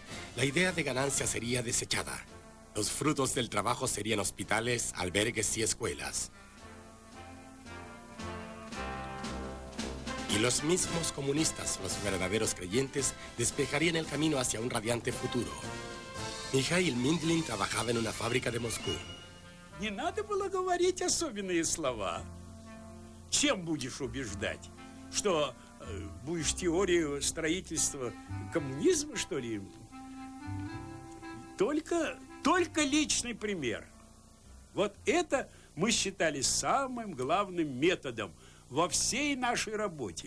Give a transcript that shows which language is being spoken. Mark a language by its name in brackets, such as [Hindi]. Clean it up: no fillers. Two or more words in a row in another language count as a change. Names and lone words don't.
[Spanish] La idea de ganancia sería desechada. Los frutos del trabajo serían hospitales, albergues y escuelas. Y los mismos comunistas, los verdaderos creyentes, despejarían el camino hacia un radiante futuro. Mikhail Mindlin trabajaba en una fábrica de Moscú. [Russian] Не надо было говорить особенные слова. Чем будешь убеждать? Что будешь теорию строительства коммунизма, что ли? Только личный пример. Вот это мы считали самым главным методом во всей нашей работе.